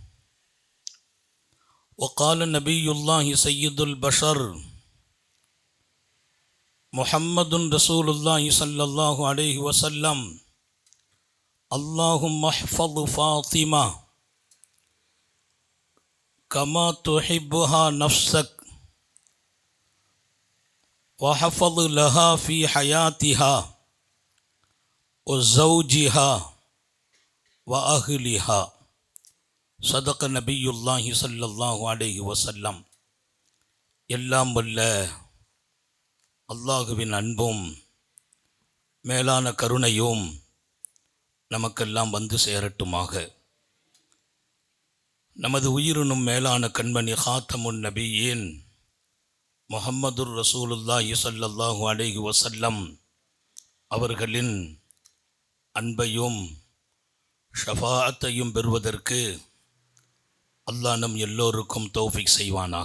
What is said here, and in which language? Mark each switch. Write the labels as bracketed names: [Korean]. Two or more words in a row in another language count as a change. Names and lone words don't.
[Arabic] وقال نبي الله سيد البشر محمد رسول الله صلى الله عليه وسلم: اللهم احفظ فاطمة كما تحبها نفسك وحفظ لها في حياتها وزوجها وأهلها. صدق نبي الله صلى الله عليه وسلم. [Tamil] எல்லாம் வல்ல அல்லாஹுவின் அன்பும் மேலான கருணையும் நமக்கெல்லாம் வந்து சேரட்டுமாக. நமது உயிரினும் மேலான கண்மணி ஹாத்தமுன் நபியின் [Arabic] محمد رسول الله صلى الله عليه وسلم [Tamil] அவர்களின் அன்பையும் ஷஃபாஅத்தையும் பெறுவதற்கு அல்லாஹ் நம் எல்லோருக்கும் தௌஃபீக் செய்வானாக.